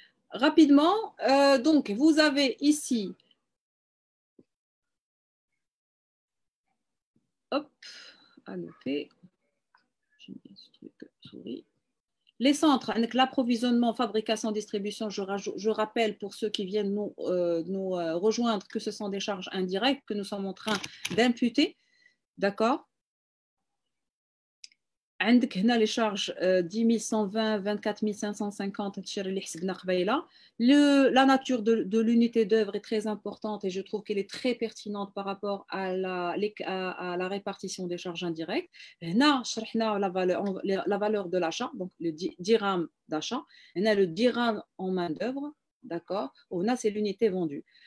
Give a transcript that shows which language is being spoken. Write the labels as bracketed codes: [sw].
[fr] Rapidement, donc vous avez ici, hop, à noter, j'ai mis ce truc souris. Les centres, avec l'approvisionnement, fabrication, distribution, je rappelle pour ceux qui viennent nous rejoindre que ce sont des charges indirectes que nous sommes en train d'imputer, d'accord? [ar] عندك هنا [fr] les charges [ar] 10 120, 24 550 هادشي اللي حسبنا قبيله. [fr] La nature de l'unité d'œuvre est très importante et je trouve qu'elle est très pertinente par rapport à la répartition des charges indirectes. [ar] هنا شرحنا [fr] la valeur de l'achat, donc le dirham d'achat. هنا le dirham en main d'œuvre, d'accord? [ar] وهنا [fr] c'est l'unité vendue.